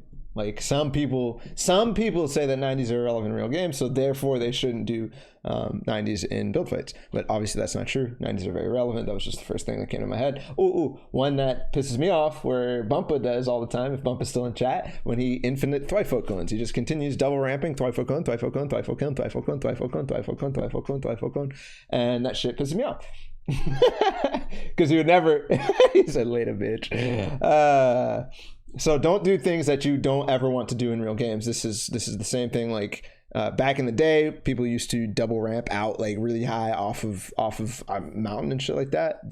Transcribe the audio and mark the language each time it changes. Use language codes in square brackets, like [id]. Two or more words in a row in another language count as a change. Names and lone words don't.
[en] Like, some people say that 90s are irrelevant in real games, so therefore they shouldn't do 90s in build fights. But obviously that's not true. 90s are very relevant. That was just the first thing that came to my head. Ooh, one that pisses me off, where Bumpa does all the time, if Bumpa's still in chat, when he infinite Thwyfo cones. He just continues double ramping Thwyfo cone, Thwyfo cone, Thwyfo cone, Thwyfo cone, Thwyfo cone, Thwyfo cone, Thwyfo cone, Thwyfo cone, and that shit pisses me off. Because he would never, he said later, bitch. So don't do things that you don't ever want to do in real games. This is the same thing. Like, back in the day, people used to double ramp out like really high off of a mountain and shit like that.